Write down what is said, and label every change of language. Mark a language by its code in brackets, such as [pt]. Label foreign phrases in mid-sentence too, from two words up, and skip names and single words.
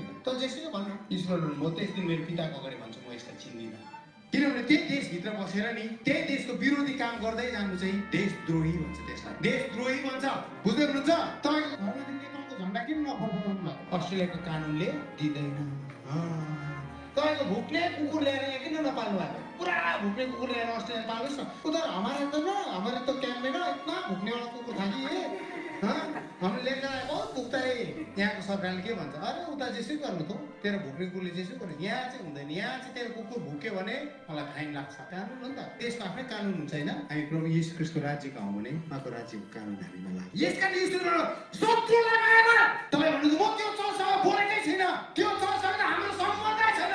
[ne] त जेसुकै भन्नु ईश्वरले म त्यस दिन मेरो पिताको अगाडि भन्छु म यसलाई चिन्दिनँ, किनभने त्यही देशभित्र बसेर नि त्यही देशको विरोधी काम गर्दै जानु चाहिँ देशद्रोही भन्छ, त्यसलाई देशद्रोही भन्छ। बुझ्दै हुनुहुन्छ? तपाईँको घरमा नेपालको झन्डा किन नफर्काउनु भएको? अस्ट्रेलियाको कानुनले दिँदैन। तपाईँको भुक्ने कुकुर ल्याएर यहाँ किन नपाल्नु भएको? पुरा भुक्ने कुकुर ल्याएर अस्ट्रेलिया पाल्नुहोस् न। [hi] उधर हमारे तो कैम्प में ना इतना भुक्ने वाला कुकुर था कि ये हमने लेकर आए बहुत भुक्ता है। [ne] यहाँको सरकारले के भन्छ, अरे उता जेसै गर्नु त तेरो भुक्ने कुकुरले जेसै गर्नु, यहाँ चाहिँ हुँदैन, यहाँ चाहिँ तेरो कुकुर भुक्यो भने मलाई फाइन लाग्छ। कानुन हो नि त, देशको आफ्नै कानुन हुन्छ होइन। हामी प्रभु येशू ख्रीष्टको राज्यको हौँ भने उहाँको राज्यको कानुन हामीमा लाग्छ। यसका निश्चित शत्रुलाई माया गर। तपाईँ भन्नुहुन्छ म त्यो चर्चसँग बोलेकै छैन, त्यो चर्चसँग हाम्रो सम्बन्धै छैन।